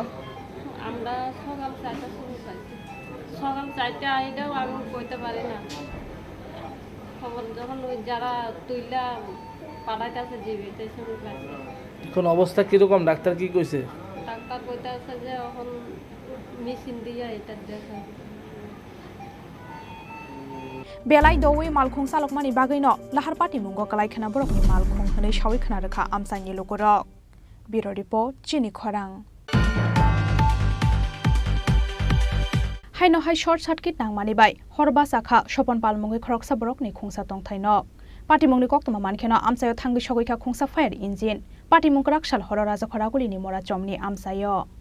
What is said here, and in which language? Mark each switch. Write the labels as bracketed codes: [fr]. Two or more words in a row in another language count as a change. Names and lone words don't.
[bn] আমরা সকাল 4টার সময় পাইছি। সকাল 4টা আইলেও আমি কইতে পারি না। খবর যখন ওই যারা তুইলা পাড়াইতে আছে জিবি সেই সময় পাইছি। এখন অবস্থা কিরকম? ডাক্তার কি কইছে? ডাক্তার কইতে আছে যে এখন মেশিন দিয়ে এটা দেখা। [trp] बेलाय दौई मालखुं सालकमानि बागैनो लाहार पार्टी मुंगो कलायखाना बरकनि मालखुं हनै सावै खाना रेखा आमसानि लोगरक [en] bureau report [trp] चिनि खरां हायनो हाय [en] short circuit [trp] नांगमानि बाय हरबा साखा सपन पाल मुंगै खरकसा बरकनि खुंसा तंथायनो पार्टी मुंगनि कक्तमा मानखेनो आमसायो थांगै सगैखा खुंसा [en] fire engine [trp] पार्टी मुंग राखसाल हर राजा खरागुलिनि मरा चमनि आमसायो